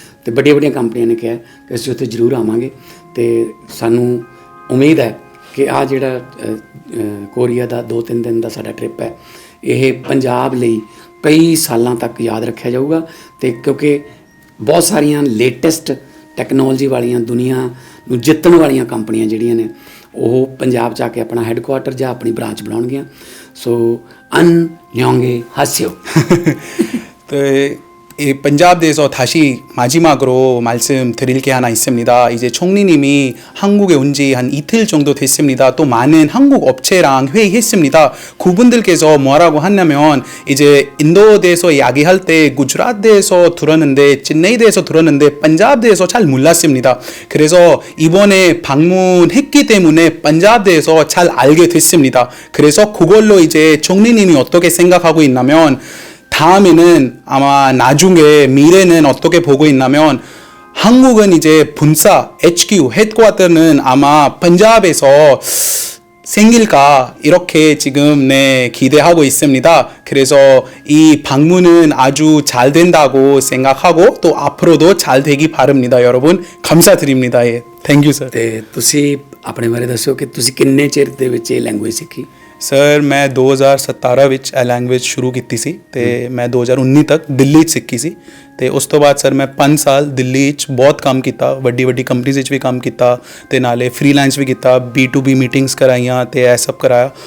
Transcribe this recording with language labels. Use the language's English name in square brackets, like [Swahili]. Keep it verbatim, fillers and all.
[Punjabi] ਤੇ ਵੱਡੀਆਂ ਵੱਡੀਆਂ ਕੰਪਨੀਆਂ ਨੇ ਕਿਹਾ ਕਿ ਅਸੀਂ ਉੱਥੇ ਜ਼ਰੂਰ ਆਵਾਂਗੇ। ਤੇ ਸਾਨੂੰ ਉਮੀਦ ਹੈ ਕਿ ਆ ਜਿਹੜਾ ਅ, ਅ, ਕੋਰੀਆ ਦਾ ਦੋ ਤਿੰਨ ਦਿਨ ਦਾ ਸਾਡਾ ਟ੍ਰਿਪ ਹੈ, ਇਹ ਪੰਜਾਬ ਲਈ ਕਈ ਸਾਲਾਂ ਤੱਕ ਯਾਦ ਰੱਖਿਆ ਜਾਊਗਾ, ਤੇ ਕਿਉਂਕਿ ਬਹੁਤ ਸਾਰੀਆਂ ਲੇਟੈਸਟ ਟੈਕਨੋਲੋਜੀ ਵਾਲੀਆਂ, ਦੁਨੀਆ ਨੂੰ ਜਿੱਤਣ ਵਾਲੀਆਂ ਕੰਪਨੀਆਂ ਜਿਹੜੀਆਂ ਨੇ ਉਹ ਪੰਜਾਬ 'ਚ ਆ ਕੇ ਆਪਣਾ ਹੈੱਡਕੁਆਟਰ ਜਾਂ ਆਪਣੀ branch ਬਣਾਉਣਗੀਆਂ। [Korean] ਸੋ ਅਨ ਲਿਓਂਗੇ ਹਾਸਿਓ। 네, 이 번잡대에서 다시 마지막으로 말씀드릴 게 하나 있습니다. 이제 총리님이 한국에 온 지 한 이틀 정도 됐습니다. 또 많은 한국 업체랑 회의했습니다. 그분들께서 뭐라고 하냐면 이제 인도에 대해서 이야기할 때 구주라트에 대해서 들었는데 찐네이에 대해서 들었는데 반잡에 대해서 잘 몰랐습니다. 그래서 이번에 방문했기 때문에 반잡에 대해서 잘 알게 됐습니다. 그래서 그걸로 이제 총리님이 어떻게 생각하고 있냐면 다음에는 아마 나중에 미래는 어떻게 보고 있냐면 한국은 이제 본사 에이치큐 헤드쿼터는 아마 번잡에서 생길까 이렇게 지금 네 기대하고 있습니다. 그래서 이 방문은 아주 잘 된다고 생각하고 또 앞으로도 잘 되기 바랍니다. 여러분 감사드립니다. 예. [English] Thank you sir. [Punjabi] ਤੇ ਤੁਸੀਂ ਆਪਣੇ ਬਾਰੇ ਦੱਸੋ ਕਿ ਤੁਸੀਂ ਕਿੰਨੇ ਚਿਰ ਦੇ ਵਿੱਚ ਇਹ ਲੈਂਗੁਏਜ ਸਿੱਖੀ? ਸਰ ਮੈਂ ਦੋ ਹਜ਼ਾਰ ਸਤਾਰਾਂ ਵਿੱਚ ਇਹ ਲੈਂਗੁਏਜ ਸ਼ੁਰੂ ਕੀਤੀ ਸੀ ਤੇ ਮੈਂ ਦੋ ਹਜ਼ਾਰ ਉੱਨੀ ਤੱਕ ਦਿੱਲੀ 'ਚ ਸਿੱਖੀ ਸੀ ਤੇ ਉਸ ਤੋਂ ਬਾਅਦ ਸਰ ਮੈਂ ਪੰਜ ਸਾਲ ਦਿੱਲੀ 'ਚ ਬਹੁਤ ਕੰਮ ਕੀਤਾ, ਵੱਡੀ ਵੱਡੀ ਕੰਪਨੀਆਂ 'ਚ ਵੀ ਕੰਮ ਕੀਤਾ ਤੇ ਨਾਲੇ ਫ੍ਰੀਲਾਂਸ ਵੀ ਕੀਤਾ, ਬੀ ਟੂ ਬੀ ਮੀਟਿੰਗਸ ਕਰਾਈਆਂ ਤੇ ਇਹ ਸਭ ਕਰਾਇਆ।